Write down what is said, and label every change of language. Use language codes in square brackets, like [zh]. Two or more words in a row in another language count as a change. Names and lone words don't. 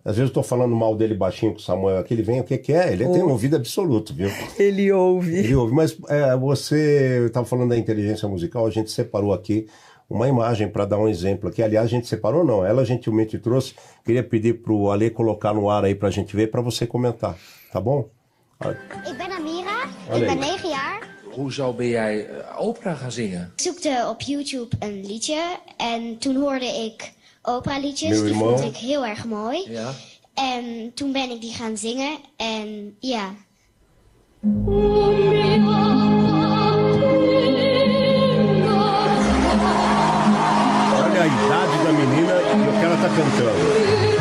[pt] Às vezes eu estou falando mal dele baixinho com o Samuel aqui, ele vem, o que é? Ele tem um ouvido absoluto, viu? Ele ouve. Ele ouve, mas você estava falando da inteligência musical, a gente separou aqui uma imagem para dar um exemplo aqui. Aliás, a gente separou não, ela gentilmente trouxe. Queria pedir para o Ale colocar no ar aí para a gente ver, para você comentar, tá bom? [nl] Ik ben Amira, ik ben 9 jaar. Hoezo ben jij opera gaan zingen? Ik zoekte op YouTube een liedje en toen hoorde ik operaliedjes. Die vond ik heel erg mooi. Ja. En toen ben ik die gaan zingen en ja. [pt] Olha a idade da menina e o que ela está cantando.